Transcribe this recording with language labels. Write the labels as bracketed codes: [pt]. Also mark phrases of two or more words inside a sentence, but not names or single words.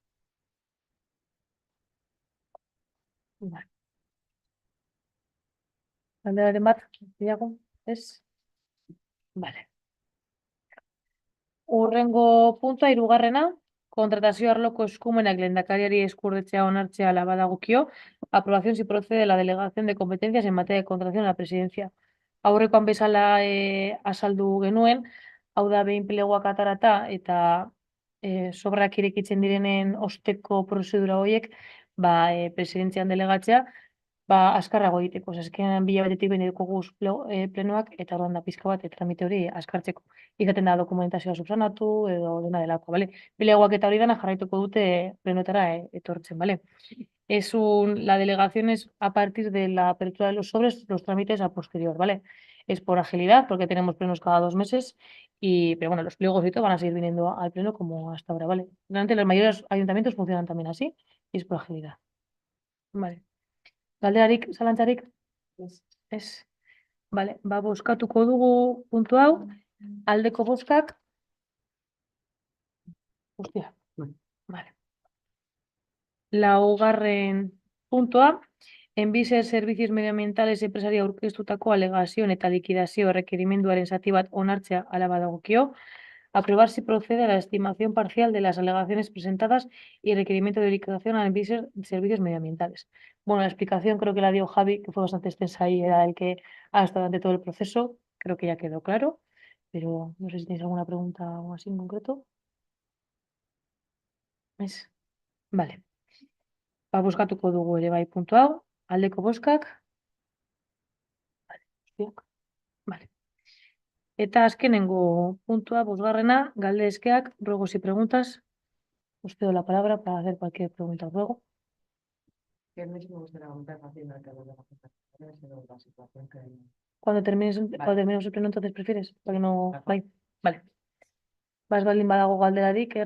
[eu] Bai. Galderaren bat, gehiago, ez? Vale. Hurrengo puntua, 3. Kontratazio arloko eskumenak lehendakariari eskurdetzea onartzea ala badagokio. [es] Aprobación si procede la delegación de competencias en materia de contratación a la presidencia. [eu] Aurrekoan bezala azaldu genuen, hau da behin pleguak atarata eta sobrak irekitzen direnen osteko prozedura horiek, presidentzian delegatzea, azkarrago egiteko. Azkenean 2 hilabetetik behin eduko plenoak eta orduan da pizka bat tramite hori azkartzeko. Izaten da dokumentazioa subsanatu edo dena delako, bale? Pleguak eta hori dana jarraituko dute plenotara etortzen, bale? [es] La delegación es a partir de la apertura de los sobres, los trámites a posterior, ¿vale? Es por agilidad, porque tenemos plenos cada 2 meses, pero bueno, los pliegos y todo van a seguir viniendo al pleno como hasta ahora, ¿vale? Realmente los mayores ayuntamientos funcionan también así, y es por agilidad. Vale. [eu] Galderarik, zalantzarik? Ez. Vale, bozkatuko dugu puntu hau, aldeko bozkak. Hostia. Vale. 4. puntua, Enbiser [es] Servicios Medioambientales [eu] Enpresaria aurkeztutako alegazioen eta likidazio requerimenduaren zati bat onartzea ala badagokio. Aprobar si procede a la estimación parcial de las alegaciones presentadas y requerimiento de liquidación a Enbiser Servicios Medioambientales. [es] Bueno, la explicación creo que la dio Javi, que fue bastante extensa y era el que ha estado durante todo el proceso. Creo que ya quedó claro, pero no sé si tenéis alguna pregunta o así en concreto. Vale. [eu] Bozkatuko dugu ere bai puntu hau, aldeko bozkak. Vale. Eta azkenengo puntua, bosgarrena, galdezkeak, [es] ruegos y preguntas. Os cedo la palabra para hacer cualquier pregunta o ruego. Que no me gustaría preguntar fácil de la situación que hay. Cuando terminemos el pleno, entonces prefieres, para que no... [eu] Bai. Vale. Bas baldin badago galderarik,